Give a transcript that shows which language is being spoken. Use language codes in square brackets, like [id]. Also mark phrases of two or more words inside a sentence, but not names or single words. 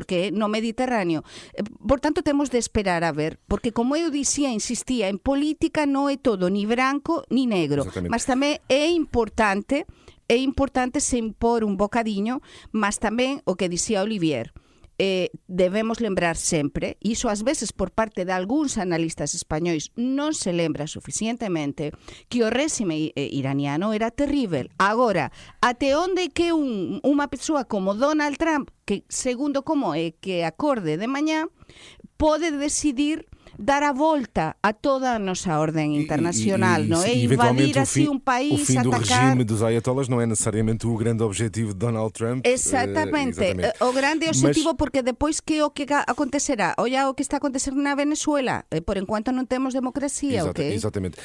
[gl] Porque no Mediterráneo. Por tanto, temos de esperar a ver, porque como eu dicía, insistía, en política non é todo ni branco ni negro, mas tamén é importante se impor un bocadiño, mas tamén o que dicía Olivier, debemos lembrar sempre, e iso ás veces por parte de algúns analistas españois non se lembra suficientemente, que o réxime iraniano era terrível. Agora, até onde que unha persoa como Donald Trump, que segundo como é que acorde de mañá, pode decidir dar a volta a toda a nosa ordem internacional, [pt] não é? Invadir assim um país, o fim do atacar... regime dos ayatollahs não é necessariamente o grande objetivo de Donald Trump. Exatamente. O grande objetivo, porque depois que o que acontecerá? Olha o que está acontecendo na Venezuela. Por enquanto não temos democracia, ok? Exatamente.